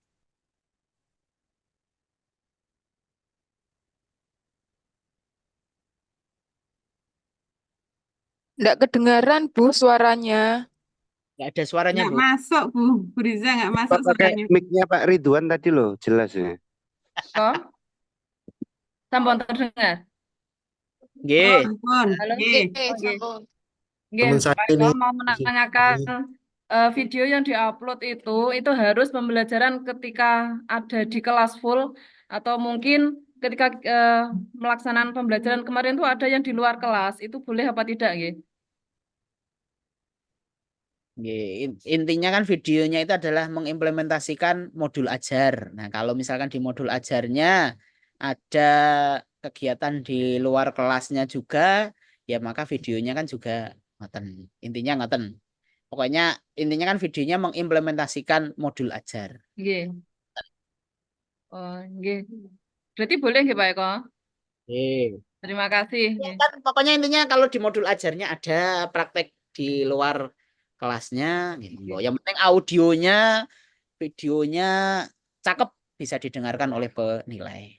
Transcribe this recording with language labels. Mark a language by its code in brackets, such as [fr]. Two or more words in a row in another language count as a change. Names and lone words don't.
[id] Nggak kedengaran, Bu, suaranya. Nggak ada suaranya, Nggak Bu. masuk, Bu Riza, nggak masuk suaranya. Mic-nya Pak Ridwan tadi loh, jelas ya. Kok? Sampun terdengar? [jv] Nggih. Halo, nggih. [id] Nggih, Pak Eko mau menanyakan video yang diupload itu harus pembelajaran ketika ada di kelas full atau mungkin ketika melaksanaan pembelajaran kemarin itu ada yang di luar kelas, itu boleh apa tidak, nggih? Intinya kan videonya itu adalah mengimplementasikan modul ajar. Nah, kalau misalkan di modul ajarnya ada kegiatan di luar kelasnya juga, ya maka videonya kan juga ngoten. Intinya ngoten. Pokoknya intinya kan videonya mengimplementasikan modul ajar. [jv] Nggih. Oh, nggih. [id] Berarti boleh nggih Pak Eko? Terima kasih. Ya, kan, pokoknya intinya kalau di modul ajarnya ada praktek di luar kelasnya, gitu. Yang penting audionya, videonya cakep bisa didengarkan oleh penilai.